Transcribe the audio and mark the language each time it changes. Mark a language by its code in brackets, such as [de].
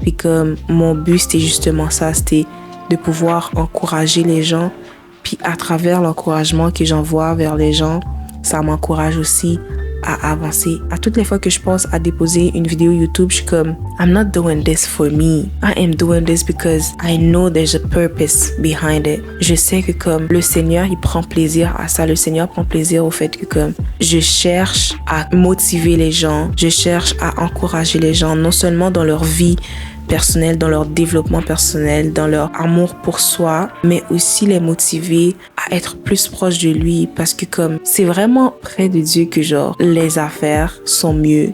[fr] Puis comme mon but, c'était justement ça, c'était de pouvoir encourager les gens. Puis à travers l'encouragement que j'envoie vers les gens, ça m'encourage aussi à avancer. À toutes les fois que je pense à déposer une vidéo YouTube, je suis comme, [en] I'm not doing this for me. I am doing this because I know there's a purpose behind it. [fr] Je sais que comme le Seigneur, il prend plaisir à ça. Le Seigneur prend plaisir au fait que comme je cherche à motiver les gens, je cherche à encourager les gens, non seulement dans leur vie personnel, dans leur développement personnel, dans leur amour pour soi, mais aussi les motiver à être plus proche de lui parce que comme c'est vraiment près de Dieu que genre les affaires sont mieux.